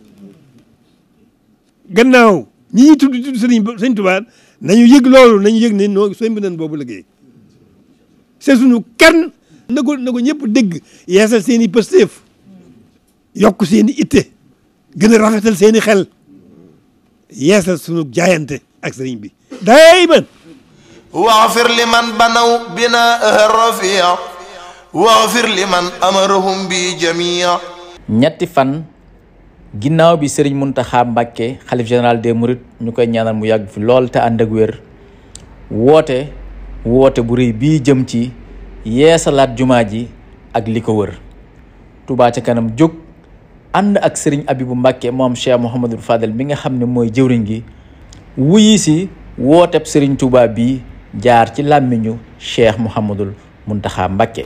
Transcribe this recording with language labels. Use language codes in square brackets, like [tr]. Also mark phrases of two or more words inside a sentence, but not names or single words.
[wo] gannaaw ñi ñuy tudd sëñ Tuubaa nañu yëg loolu nañu yëg ne noo sooy mbinan boobu liggéey c'est suñu kan na ko ñëpp dégg yeesal seen i pësteef yokk seen i itte gën a rafetal seen i xel yeesal suñu jaayante ak sëriñ bi dayman [ar] واغفر لمن بنوا بناءها الرفيع واغفر لمن أمرهم بجميع. [wo] ñetti fan ginnaaw bi Serigne Mountakha Mbacké xalif [fr] général des Mourides [wo] ñu koy ñaanal mu yàgg fi lool te ànd ak wér woote bu rëy bii jëm ci yeesalaat jumaa ji ak li ko wër Touba ca kanam jóg ànd ak Serigne Abibou Mbacké moom Cheikh Mouhamadou Fadel mi nga xam ne mooy jëwriñ gi wuyi si wooteb Serigne Touba bii jaar ci làmmiñu Cheikh Mouhamadul Mountakha Mbacké.